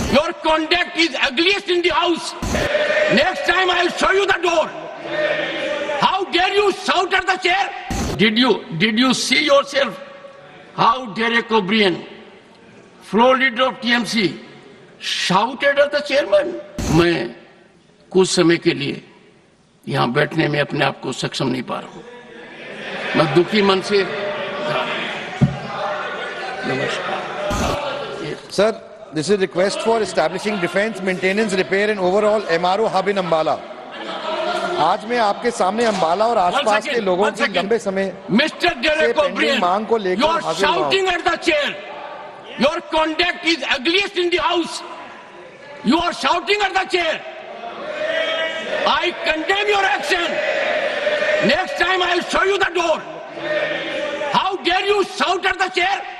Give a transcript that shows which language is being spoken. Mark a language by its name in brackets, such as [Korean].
[English] Your conduct is ugliest in the house. Next time I will show you the door. How dare you shout at the chair? Did you see yourself? How Derek O'Brien, floor leader of TMC, shouted at the chairman? [Hindi] मैं कुछ समय के लिए यहाँ बैठने में अपने आप को सक्षम नहीं पा रहा हूँ. मैं दुखी मन से. [English] Sir, this is a request for establishing defense, maintenance, repair and overall MRO hub in Ambala. [Hindi] आज मैं आपके सामने अंबाला और आसपास के लोगों की लंबे समय से पेंडिंग मांग को लेकर हाजिर हुआ हूं. [English] You are shouting at the chair. Your conduct is ugliest in the house. You are shouting at the chair. I condemn your action. Next time I will show you the door. How dare you shout at the chair?